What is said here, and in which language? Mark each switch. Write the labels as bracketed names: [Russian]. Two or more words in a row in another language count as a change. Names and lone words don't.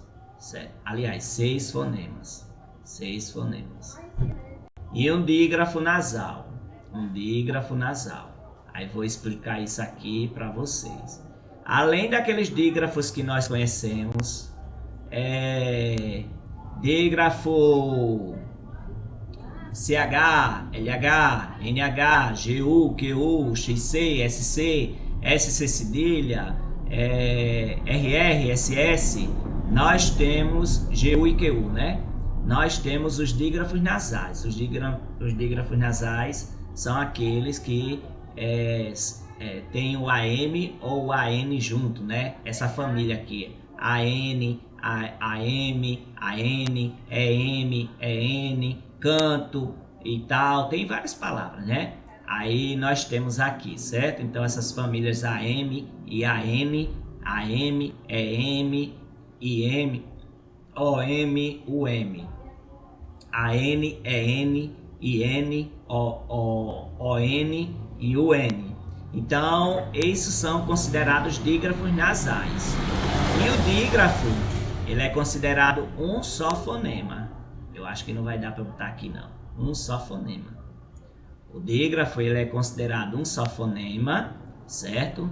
[Portuguese] Aliás, 6 fonemas. 6 fonemas. E um dígrafo nasal. Um dígrafo nasal. Aí vou explicar isso aqui para vocês. Além daqueles dígrafos que nós conhecemos, dígrafo CH, LH, NH, GU, QU, XC, SC, SC cedilha, RR, SS, nós temos GU e QU, né? Nós temos os dígrafos nasais. Os dígrafos nasais são aqueles que tem o AM ou o AN junto, né? Essa família aqui, AN, AM, AN, EM, EN, canto e tal, tem várias palavras, né? Aí nós temos aqui, certo? Então essas famílias AM e AN, AM, EM, IM, OM, UM, AN, EN, IN, ON e UN. Então, esses são considerados dígrafos nasais. E o dígrafo, ele é considerado um só fonema. Eu acho que não vai dar para botar aqui não. Um só fonema. O dígrafo, ele é considerado um só fonema, certo?